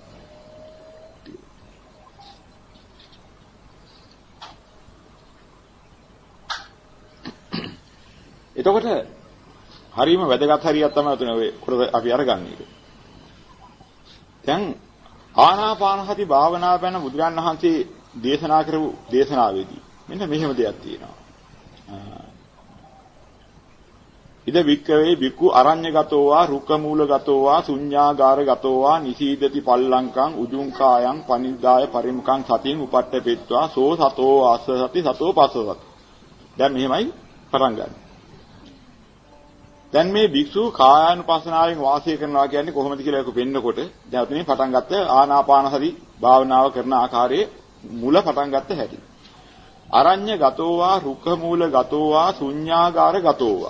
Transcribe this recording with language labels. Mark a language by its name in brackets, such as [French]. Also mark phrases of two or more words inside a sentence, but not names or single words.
[Sinhala] එතකොට හරීම වැදගත් හරියක් තමයි උතන ඔය කොට අපි අරගන්නේ. දැන් ආනාපාන සති භාවනාව ගැන බුදුරන් වහන්සේ දේශනා කරපු දේශනාවේදී මෙන්න මෙහෙම දෙයක් තියෙනවා. [Pali] ඉද වික්කවේ බික්කු අරඤ්‍යගතෝ වා රුක්ක මූලගතෝ වා ශුඤ්ඤාගාරගතෝ වා නිසීදති පල්ලංකං උජුං කායං පනිදාය පරිමුඛං සතින් උපට්ඨපෙත්වා සෝ සතෝ ආස්ස සති සතෝ පස්ස සති. [Sinhala] දැන් මෙහෙමයි පටන් ගන්න. දැන් මේ භික්ෂු කායානුපස්සනාවෙන් වාසය කරනවා කියන්නේ කොහොමද කියලා ඒක පෙන්නකොට දැන් උතනින් පටන් ගත්ත ආනාපාන සති භාවනාව කරන ආකාරයේ මුල පටන් ගත්ත හැටි. [Pali] අරඤ්‍යගතෝ වා රුක්ක මූලගතෝ වා ශුඤ්ඤාගාරගතෝ වා.